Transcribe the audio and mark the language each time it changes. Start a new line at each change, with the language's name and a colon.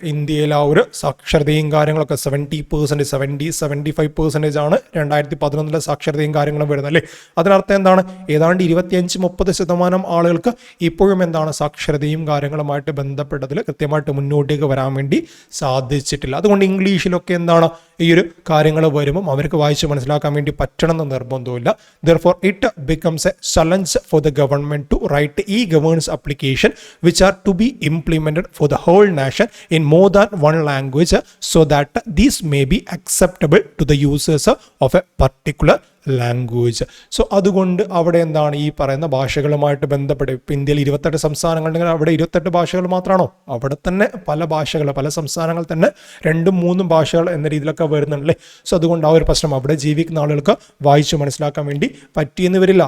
Malayalam: ഇന്ത്യയിൽ ആ ഒരു സാക്ഷരതയും കാര്യങ്ങളൊക്കെ 70%, 75% ആണ് 2011 സാക്ഷരതയും കാര്യങ്ങളും വരുന്നത് അല്ലേ. അതിനർത്ഥം എന്താണ്, ഏതാണ്ട് 25-30% ആളുകൾക്ക് ഇപ്പോഴും എന്താണ് സാക്ഷരതയും കാര്യങ്ങളുമായിട്ട് ബന്ധപ്പെട്ടതിൽ കൃത്യമായിട്ട് മുന്നോട്ടേക്ക് വരാൻ വേണ്ടി സാധിച്ചിട്ടില്ല. അതുകൊണ്ട് ഇംഗ്ലീഷിലൊക്കെ എന്താണ് ഈ ഒരു കാര്യങ്ങൾ വരുമ്പം അവർക്ക് വായിച്ച് മനസ്സിലാക്കാൻ വേണ്ടി പറ്റണമെന്ന് നിർബന്ധമില്ല.
English: Therefore it becomes a challenge for the government to write e-governance application which are to be implemented for the whole nation in more than one language so that these may be acceptable to the users of a particular language.
Malayalam: So അതുകൊണ്ട് അവിടെ എന്താണ് ഈ പറയുന്ന ഭാഷകളുമായിട്ട് ബന്ധപ്പെട്ട് ഇപ്പം ഇന്ത്യയിൽ 28 സംസ്ഥാനങ്ങളുണ്ടെങ്കിൽ അവിടെ 28 ഭാഷകൾ മാത്രമാണോ? അവിടെ തന്നെ പല ഭാഷകൾ, പല സംസ്ഥാനങ്ങൾ തന്നെ 2-3 ഭാഷകൾ എന്ന രീതിയിലൊക്കെ വരുന്നുണ്ടല്ലേ. സോ അതുകൊണ്ട് ആ ഒരു പ്രശ്നം അവിടെ ജീവിക്കുന്ന ആളുകൾക്ക് വായിച്ച് മനസ്സിലാക്കാൻ വേണ്ടി പറ്റിയെന്ന് വരില്ല.